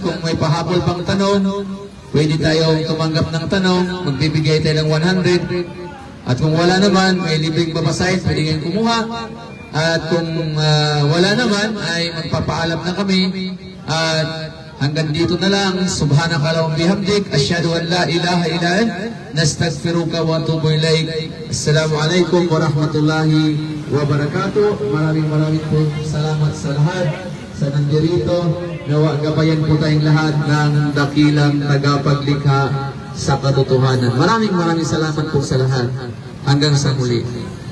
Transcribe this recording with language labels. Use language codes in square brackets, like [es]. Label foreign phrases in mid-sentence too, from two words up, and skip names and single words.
[tl] Kung may pahabol pang tanong, pwede tayong tumanggap ng tanong, magbibigay tayo ng 100. At kung wala naman, may libreng babasahin, pwede kayong kumuha. At kung wala naman, ay magpapaalam na kami. At hanggang dito na lang. [ar] سبحانك اللهم بحمدك. أشهد أن لا إله إلا أنت. نستغفرك وأتوب إليك. السلام عليكم ورحمة الله وبركاته. [tl] Maraming po salamat sa lahat. Sa nandirito, nawa gabayan po tayong lahat ng dakilang tagapaglikha sa katotohanan. Maraming salamat po sa lahat. Hanggang sa muli.